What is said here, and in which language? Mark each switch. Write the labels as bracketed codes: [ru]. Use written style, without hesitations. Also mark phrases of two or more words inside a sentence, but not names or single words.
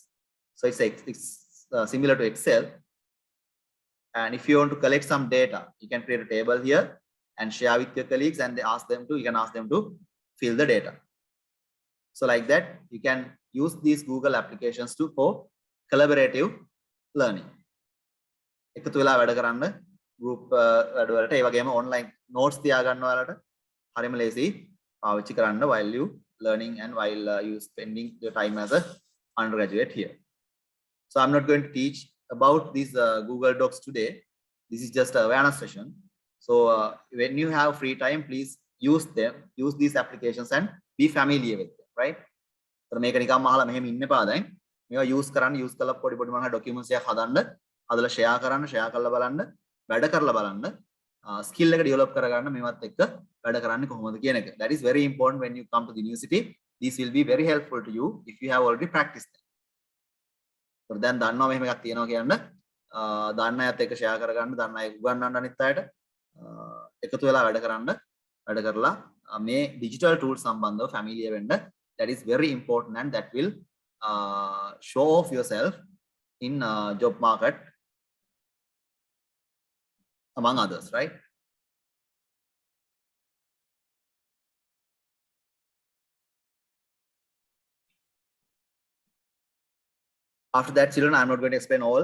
[en] So it's similar to Excel. And if you want to collect some data, you can create a table here and share with your colleagues, and you can ask them to fill the data. So like that, you can use these Google applications for collaborative learning. [si] එකතු වෙලා වැඩ කරන්න group වැඩ වලට ඒ වගේම online notes තියා ගන්න ඔයාලට හරිම ලේසි පාවිච්චි කරන්න [en] while you learning and while you spending your time as a undergraduate here. So I'm not going to teach about these Google Docs today. This is just an awareness session. So when you have free time, please use them, use these applications and be familiar with them, right? [si] So මේක නිකම්ම අහලා මෙහෙම ඉන්න එපා දැන්. මේවා use කරන්න, use කරලා පොඩි පොඩි මොනවා documents එකක් හදන්න, හදලා share කරන්න, share කරලා බලන්න, වැඩ කරලා බලන්න, skill එක develop කරගන්න මේවත් එක්ක වැඩ කරන්නේ කොහොමද කියන එක. [en] That is very important when you come to the university. This will be very helpful to you if you have already practiced them. [si] So දැන් දන්නවා මෙහෙම එකක් තියෙනවා කියන්න, දන්න අයත් එක්ක share කරගන්න, දන්න අය උගන්වන්න අනිත් අයට එකතු වෙලා වැඩ කරන්න, වැඩ කරලා මේ [en] digital tools [si] සම්බන්ධව familiar වෙන්න. [en] That is very important and that will show off yourself in job market among others, right? After that, children, I'm not going to explain all.